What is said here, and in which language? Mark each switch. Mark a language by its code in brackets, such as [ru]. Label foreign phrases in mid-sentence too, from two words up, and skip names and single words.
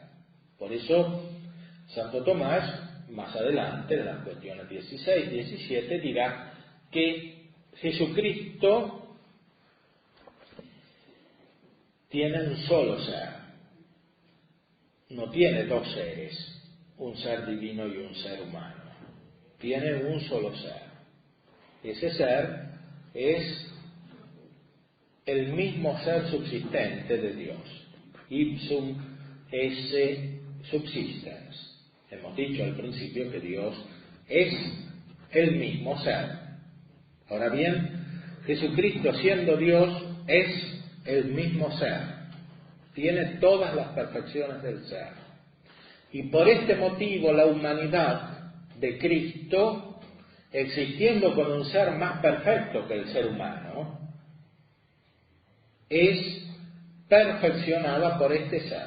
[es] Por eso, Santo Tomás, más adelante, en las cuestiones 16, 17, dirá que Jesucristo tiene un solo ser. No tiene dos seres, un ser divino y un ser humano. Tiene un solo ser. Ese ser es el mismo ser subsistente de Dios. [la] Ipsum esse subsistens. [es] Hemos dicho al principio que Dios es el mismo ser. Ahora bien, Jesucristo siendo Dios es el mismo ser. Tiene todas las perfecciones del ser. Y por este motivo la humanidad de Cristo, existiendo con un ser más perfecto que el ser humano, es perfeccionada por este ser.